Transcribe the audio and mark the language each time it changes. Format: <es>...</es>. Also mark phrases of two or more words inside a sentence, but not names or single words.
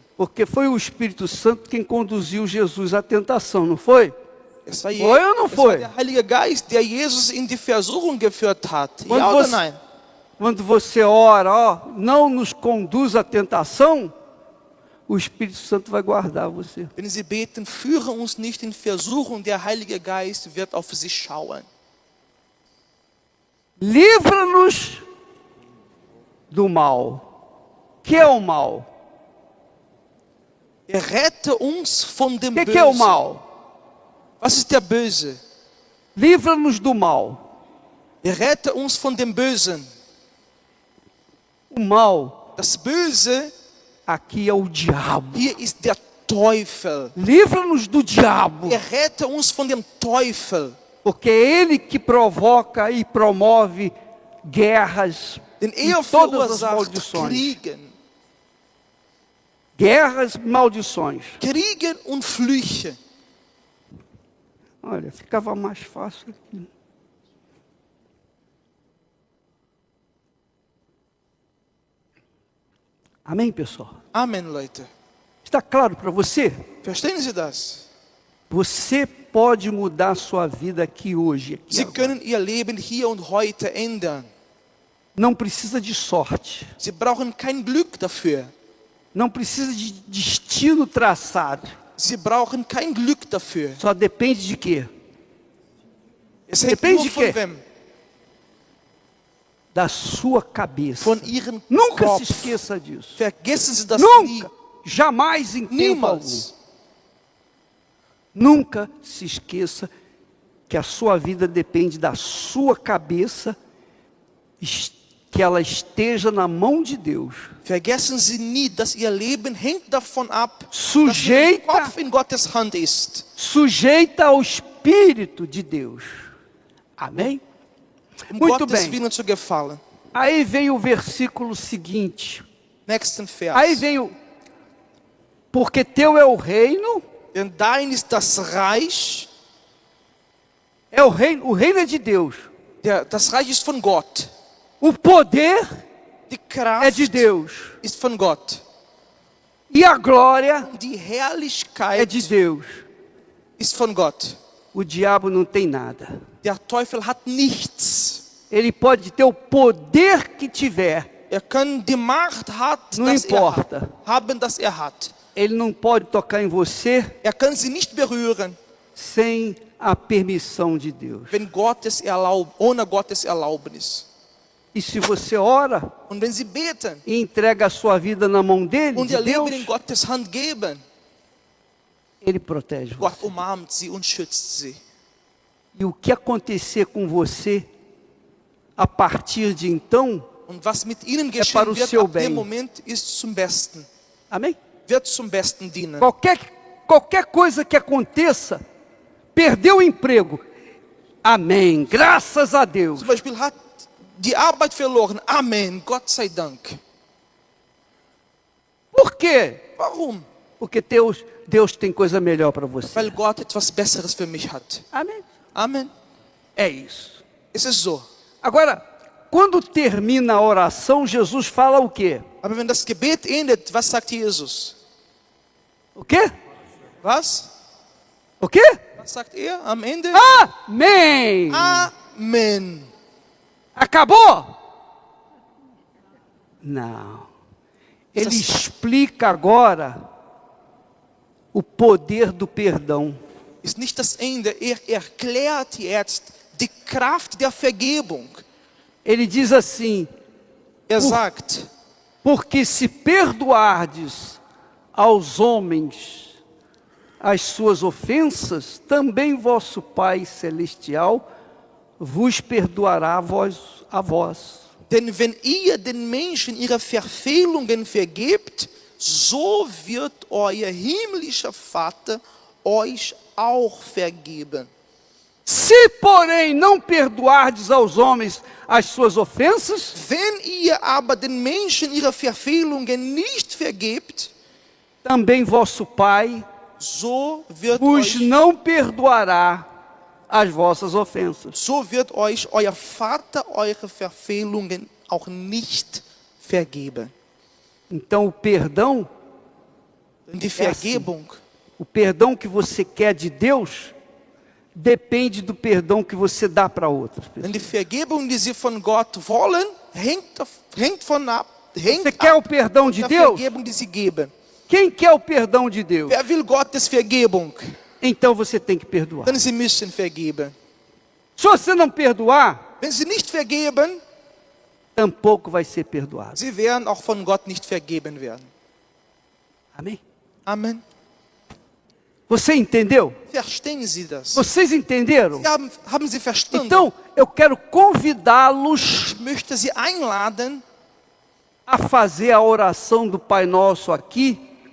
<pt>Porque foi o Espírito Santo quem conduziu Jesus à tentação, não foi?</pt> <de>Es war,</de> <pt>Foi ou não</pt> <de>es war</de> <pt>foi?</pt> <de>der Heilige Geist, der Jesus in die Versuchung geführt hat.</de> <pt>Quando</pt> <de>Ja oder</de> <pt>você-</pt> <de>nein?</de> <pt>Quando você ora, ó, não nos conduz à tentação, o Espírito Santo vai guardar você.</pt> <de>Wenn sie beten, führe uns nicht in Versuchung, der Heilige Geist wird auf sie schauen.</de> <pt>Livra-nos do mal. Que é o mal?</pt> <de>Errette uns von dem</de> <pt>Que é o</pt> <de>Bösen.</de> <pt>mal?</pt> <de>Was ist der Böse?</de> <pt>Livra-nos do mal.</pt> <de>Errette uns von dem Bösen.</de> <pt>O mal</pt> <de>Das Böse,</de> <pt>aqui é o diabo.</pt> <de>hier ist der Teufel.</de> <pt>Livra-nos do diabo,</pt> <de>Errette uns von dem Teufel.</de> <pt>porque é ele que provoca e promove guerras</pt> <de>Denn</de> <pt>e</pt> <de>er</de> <pt>todas as</pt> <de>verursacht</de> <pt>maldições.</pt> <de>Kriegen.</de> <pt>Guerras e maldições.</pt> <de>Kriegen und Flüche.</de> <pt>Olha, ficava mais fácil aqui. Amém, pessoal?</pt> <de>Amen, Leute.</de> <pt>Está claro para você?</pt> <de>Verstehen Sie das?</de> <pt>Você pode mudar a sua vida aqui hoje. Aqui</pt> <de>Sie</de> <pt>agora.</pt> <de>können Ihr Leben hier und heute ändern.</de> <pt>Não precisa de sorte.</pt> <de>Sie brauchen kein Glück dafür.</de> <pt>Não precisa de destino traçado.</pt> <de>Sie brauchen kein Glück dafür.</de> <pt>Só depende de quê?</pt> <de>Es hängt</de> <pt>Depende</pt> <de>nur</de> <pt>de</pt> <de>von</de> <pt>quê?</pt> <de>wem?</de> <pt>Da sua cabeça.</pt> <de>Von Ihrem</de> <pt>Nunca se</pt> <de>Kopf.</de> <pt>esqueça disso.</pt> <de>Vergessen Sie das nie.</de> <pt>Nunca. Jamais em tempo algum.</pt> <de>Niemals.</de> <pt>Nunca se esqueça que a sua vida depende da sua cabeça, que ela esteja na mão de Deus.</pt> <de>Vergessen Sie nie, dass Ihr Leben hängt davon ab, dass Ihr</de> <pt>Sujeita,</pt> <de>Kopf in Gottes Hand ist.</de> <pt>sujeita ao Espírito de Deus. Amém? Muito</pt> <de>Gottes</de> <pt>bem.</pt> <de>Willen zu gefallen.</de> <pt>Aí vem o versículo seguinte.</pt> <de>Nächsten Vers.</de> <pt>Aí vem o... Porque teu é o reino,</pt> <de>Denn dein ist das Reich.</de> <pt>o reino é de Deus.</pt> <de>Das Reich ist von Gott.</de> <pt>O poder</pt> <de>Die</de> <pt>é</pt> <de>Kraft</de> <pt>de Deus.</pt> <de>ist von Gott.</de> <pt>E a glória</pt> <de>Die</de> <pt>é</pt> <de>Herrlichkeit</de> <pt>de Deus.</pt> <de>ist von Gott.</de> <pt>O diabo não tem nada.</pt> <de>Der Teufel hat nichts.</de> <pt>Ele pode ter o poder que tiver.</pt> <de>Er kann die Macht</de> <pt>Não</pt> <de>das</de> <pt>importa.</pt> <de>haben, das er hat.</de> <pt>Ele não pode tocar em você</pt> <de>Er kann sie nicht berühren,</de> <pt>sem a permissão de Deus.</pt> <de>wenn ohne Gottes Erlaubnis.</de> <pt>E se você ora</pt> <de>Und wenn sie beten</de> <pt>e entrega a sua vida na mão dele,</pt> <de>und</de> <pt>de</pt> <de>ihr Leben</de> <pt>Deus,</pt> <de>in Gottes Hand geben,</de> <pt>ele protege</pt> <de>Gott</de> <pt>você.</pt> <de>umarmt sie und schützt sie.</de> <pt>E o que acontecer com você a partir de então,</pt> <de>Und was mit ihnen</de> <pt>para</pt> <de>geschehen</de> <pt>o</pt> <de>wird</de> <pt>seu</pt> <de>ab</de> <pt>bem.</pt> <de>dem Moment, ist zum Besten.</de> <pt>amém?</pt> <de>Wird zum Besten dienen.</de> <pt>Qualquer coisa que aconteça, perdeu o emprego, amém, graças a Deus.</pt> <de>Zum Beispiel hat die Arbeit verloren. Amen, Gott sei Dank.</de> <pt>Por quê?</pt> <de>Warum?</de> <pt>Porque Deus tem coisa melhor para você.</pt> <de>Weil Gott etwas Besseres für mich hat.</de> <pt>Amém?</pt> <de>Amen.</de> <pt>É isso.</pt> <de>Es ist so.</de> <pt>Agora, quando termina a oração, Jesus fala o quê?</pt> <de>Aber wenn das Gebet endet, was sagt Jesus?</de> <pt>O quê?</pt> <de>Was?</de> <pt>O quê?</pt> <de>Was sagt er am Ende?</de> <pt>Amém!</pt> <de>Amen.</de> <pt>Acabou? Não. Ele explica agora o poder do perdão.</pt> <de>Ist nicht das Ende. Er erklärt jetzt die Kraft der Vergebung.</de> <pt>Ele diz assim:</pt> <de>Er sagt,</de> <pt>porque se perdoardes aos homens as suas ofensas, também vosso Pai Celestial vos perdoará a vós.</pt> <de>denn wenn ihr den Menschen ihre Verfehlungen vergebt, so wird euer himmlischer Vater euch auch vergeben.</de> <pt>Se, porém, não perdoardes aos homens as suas ofensas,</pt> <de>Wenn ihr aber den Menschen ihre Verfehlungen nicht vergebt,</de> <pt>também vosso Pai</pt> <de>so wird</de> <pt>vos</pt> <de>euch</de> <pt>não perdoará as vossas ofensas.</pt> <de>euer Vater eure Verfehlungen auch nicht vergeben.</de> <pt>Então, o perdão,</pt> <de>Denn die Vergebung,</de> <pt>o perdão que você quer de Deus, depende do perdão que você dá para outras pessoas.</pt> <de>denn die Vergebung, die sie von Gott wollen, hängt</de> <pt>Você quer o perdão de</pt> <de>der</de> <pt>Deus?</pt> <de>Vergebung, die sie geben.</de> <pt>Quem quer o perdão de Deus?</pt> <de>Wer will Gottes Vergebung?</de> <pt>Então você tem que perdoar.</pt> <de>Denn sie müssen vergeben.</de> <pt>Se você não perdoar,</pt> <de>Wenn sie nicht vergeben,</de> <pt>tampouco vai ser perdoado.</pt> <de>sie werden auch von Gott nicht vergeben werden.</de> <pt>Amém?</pt> <de>Amen.</de> <pt>Você entendeu?</pt> <de>Verstehen Sie das?</de> <pt>Vocês entenderam?</pt> <de>Haben Sie verstanden?</de> <pt>Então, eu quero convidá-los</pt> <de>Ich möchte Sie einladen,</de> <pt>a fazer a oração do Pai Nosso aqui,</pt>